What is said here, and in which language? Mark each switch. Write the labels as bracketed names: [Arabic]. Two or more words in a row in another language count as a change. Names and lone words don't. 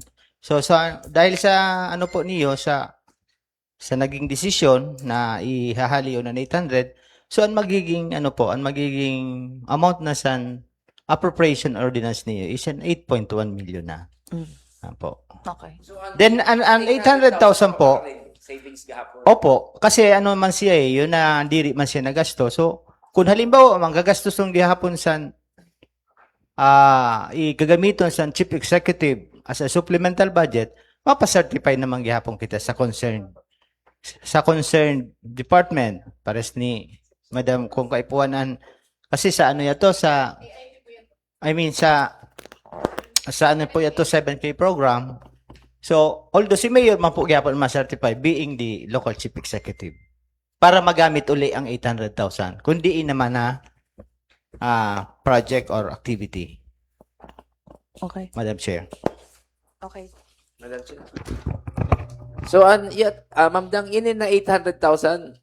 [Filipino] So dahil sa ano po niyo sa naging desisyon na ihahali yun ng 800, so ang magiging ano po, ang magiging amount na sa [English] appropriation ordinance [Filipino] niyo is an 8.1 million na. Po. Okay. Then ang 800,000 po, savings gahapon. opo, kasi ano man siya yun na diri man siya nagasto. So, kung halimbawa, manggagastos ng gihapon sa igagamiton sa Chief Executive [English] as a supplemental budget, [Filipino] mapacertify naman gihapon kita sa concerned department. Pares ni Madam kung kaipuanan, kasi sa ano yato, sa ano po yato 7K program. So, although si Mayor man po gyapon ma-certify [English] being the local chief executive [Filipino] para magamit uli ang 800,000 kundi naman na [English] project or activity. [Filipino] Okay. [English] Madam Chair. [Filipino] Okay. [English] Madam Chair. [Filipino] So, Ma'am Dang, inin na 800,000.